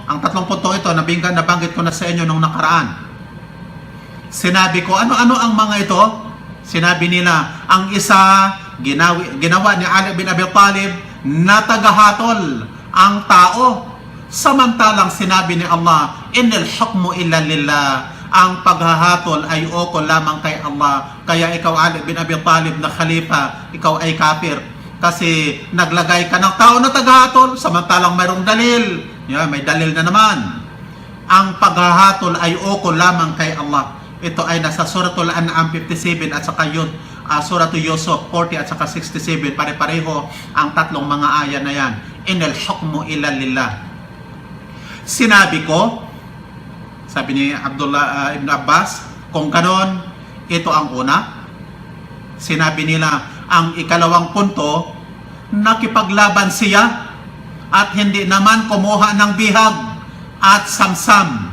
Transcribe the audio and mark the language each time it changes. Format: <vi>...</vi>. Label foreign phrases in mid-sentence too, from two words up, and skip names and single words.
<tl>Ang 3 punto ito, nabanggit ko na sa inyo nung nakaraan. Sinabi ko, ano-ano ang mga ito? Sinabi nila, ang isa, ginawa ni Ali bin Abi Talib na tagahatol ang tao. Samantalang sinabi ni Allah,</tl> <ar>إن الحكم إلا لله,</ar> <tl>ang paghahatol ay ukol lamang kay Allah. Kaya ikaw Ali bin Abi Talib na khalifa, ikaw ay kafir kasi naglagay ka ng tao na tagahatol samantalang mayroong dalil. May dalil na naman. Ang paghahatol ay ukol lamang kay Allah. Ito ay nasa Suratul An'am 57 at saka Suratul Yusuf 40 at saka 67. Pare-pareho ang tatlong mga aya na yan.</tl> <ar>إن الحكم إلا لله.</ar> <tl>Sinabi ko, sabi ni Abdullah ibn Abbas, kung ganon, ito ang una. Sinabi nila, ang ikalawang punto, nakipaglaban siya at hindi naman kumuha ng bihag at samsam.</tl>